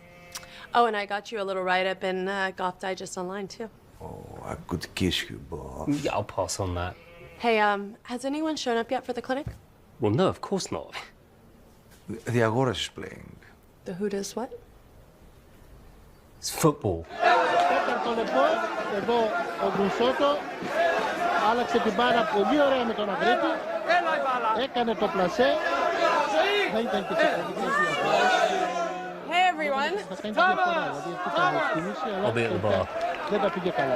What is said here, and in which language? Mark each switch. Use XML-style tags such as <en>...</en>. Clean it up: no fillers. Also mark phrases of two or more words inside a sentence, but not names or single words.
<en>Oh, and I got you a little write-up in Golf Digest Online, too. Oh, I could kiss you, boss. Yeah, I'll pass on that. Hey, has anyone shown up yet for the clinic? Well, no, of course not. The Agora is playing. The who does what? It's football.</en> <el>Τέταρτο λεπτό, εδώ ο Γκρουσότο άλλαξε την μπάλα πολύ ωραία με τον Αγρίτη. Έκανε το πλασέ. Δεν ήταν και σε καλή διαφορά.</el> <en>Hey, everyone.</en> <el>Θα κάνει τη διαφορά, δηλαδή αυτή ήταν η κίνηση, αλλά δεν τα πήγε καλά.</el>